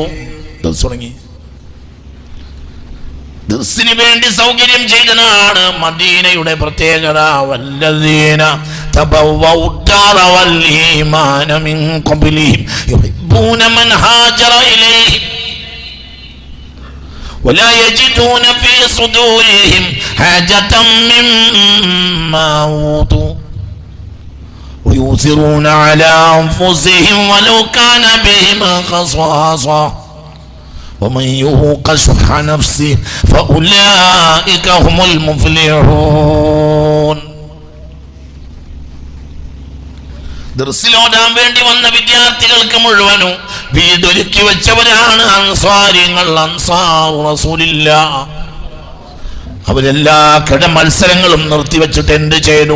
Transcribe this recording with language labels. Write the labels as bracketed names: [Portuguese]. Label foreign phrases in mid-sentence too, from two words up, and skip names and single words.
[Malayalam] ദർസ് തുടങ്ങി. ദർസിന് വേണ്ടി സൗകര്യം ചെയ്തതാണ് മദീനയുടെ പ്രത്യേകത. [Arabic] والذين تبوءوا الدار والإيمان من قبلهم يحبون من هاجر إليهم ولا يجدون في صدورهم حاجة مما أوتوا ويؤثرون على أنفسهم ولو كان بهم خصاصة ومن يوق شح نفسه فأولئك هم المفلحون. [Malayalam] ദർസിലോടാൻ വേണ്ടി വന്ന വിദ്യാർത്ഥികൾക്ക് മുഴുവനും വീടൊരുക്കി വെച്ചവരാണ് അൻസാരിങ്ങൾ. [Arabic] أنصار رسول الله. [Malayalam] അവരെല്ലാ മത്സരങ്ങളും നിർത്തിവെച്ചിട്ട് എന്ത് ചെയ്തു?